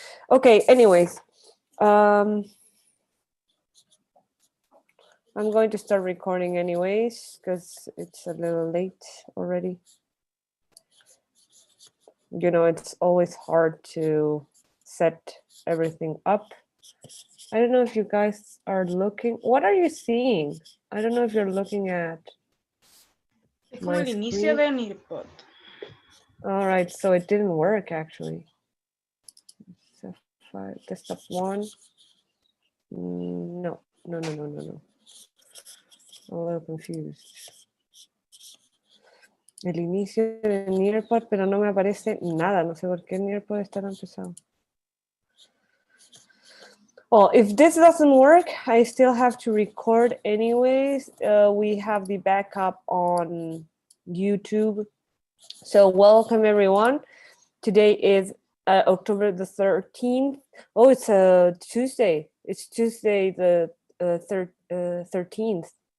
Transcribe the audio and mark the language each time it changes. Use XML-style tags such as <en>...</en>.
<en>Okay, anyways, I'm going to start recording anyways because it's a little late already. You know, it's always hard to set everything up. I don't know if you guys are looking. What are you seeing? I don't know if you're looking at.</en> <es>Es como el inicio de Nearpod.</es> <en>All right, so it didn't work actually. So desktop 1. No. I'm a little confused.</en> <es>El inicio de Nearpod, pero no me aparece nada. No sé por qué Nearpod está tan pesado.</es> <en>Well, if this doesn't work, I still have to record anyways. We have the backup on YouTube. So welcome everyone. Today is October the 13th. Oh, it's Tuesday. It's Tuesday the 13th.</en>